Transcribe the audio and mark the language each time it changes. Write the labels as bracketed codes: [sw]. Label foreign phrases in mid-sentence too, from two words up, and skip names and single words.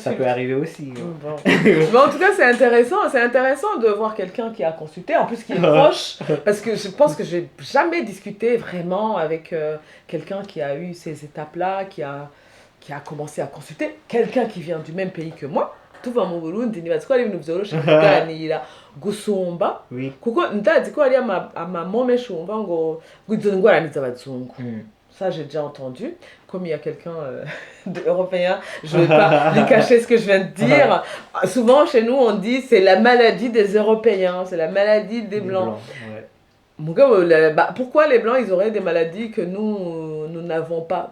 [fr] Ça peut arriver aussi. Bon. Mais en tout cas, c'est intéressant de voir quelqu'un qui a consulté, en plus qui est proche, parce que je pense que j'ai jamais discuté vraiment avec quelqu'un qui a eu ces étapes-là, qui a commencé à consulter, quelqu'un qui vient du même pays que moi. [rn] Tuva mu Burundi nibatsiko ibintu vyoroshe kuganira gusumba kuko ndazi ko hari amamo menshi wumva ngo izo ndwara ni z'abazungu. [fr] Ça j'ai déjà entendu. Comme il y a quelqu'un d'européen, je ne vais pas lui cacher ce que je viens de dire. Souvent chez nous on dit c'est la maladie des Européens, c'est la maladie des Blancs. Ouais. Mon gars, pourquoi les Blancs ils auraient des maladies que nous n'avons pas?